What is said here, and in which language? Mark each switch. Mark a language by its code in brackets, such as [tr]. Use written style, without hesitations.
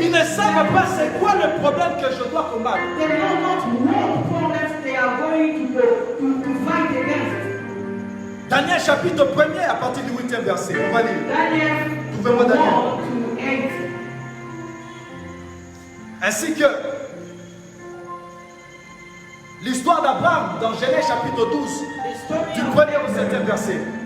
[fr] Ils ne savent pas c'est quoi le problème que je dois combattre. [en] They know not what problems they are going to fight against. [fr] Daniel chapitre 1er à partir du 8e verset. On va lire. Daniel Trouvez-moi Daniel. [en] 1 to 8. [fr] Ainsi que l'histoire d'Abraham dans Genèse chapitre 12, [en] The story [fr] du [en] of [fr] 1er au 7e verset.